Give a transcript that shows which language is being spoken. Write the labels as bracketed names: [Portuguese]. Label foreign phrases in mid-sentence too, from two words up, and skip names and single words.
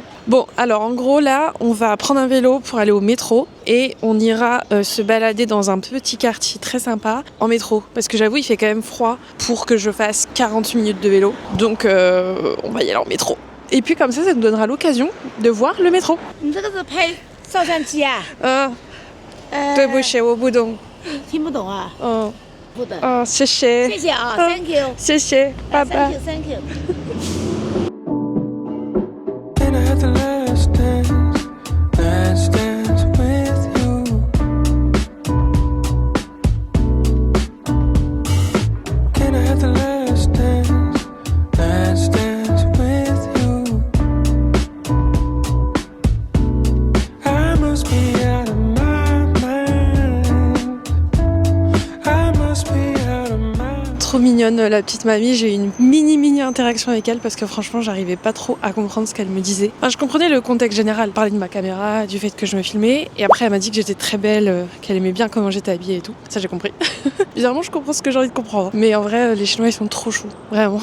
[French] Bon alors en gros là on va prendre un vélo pour aller au métro et on ira se balader dans un petit quartier très sympa en métro, parce que j'avoue il fait quand même froid pour que je fasse 40 minutes de vélo, donc on va y aller en métro. Et puis comme ça nous donnera l'occasion de voir le métro. [Chinese] 你这个是拍照相机啊？对不起我不懂。听不懂啊？不懂。谢谢。谢谢啊 ， [English] Thank you。 [Chinese] 谢谢，拜拜。 [English] Thank you。 Can I have the last dance with you? Can I have the last dance with you? I must be out of my mind. I must be out of my mind. [French] Trop mignonne la petite mamie, j'ai eu une mini interaction avec elle parce que franchement j'arrivais pas trop à comprendre ce qu'elle me disait. Enfin, je comprenais le contexte général, parler de ma caméra, du fait que je me filmais, et après elle m'a dit que j'étais très belle, qu'elle aimait bien comment j'étais habillée et tout. Ça j'ai compris. Bizarrement je comprends ce que j'ai envie de comprendre. Mais en vrai les Chinois ils sont trop choux, vraiment.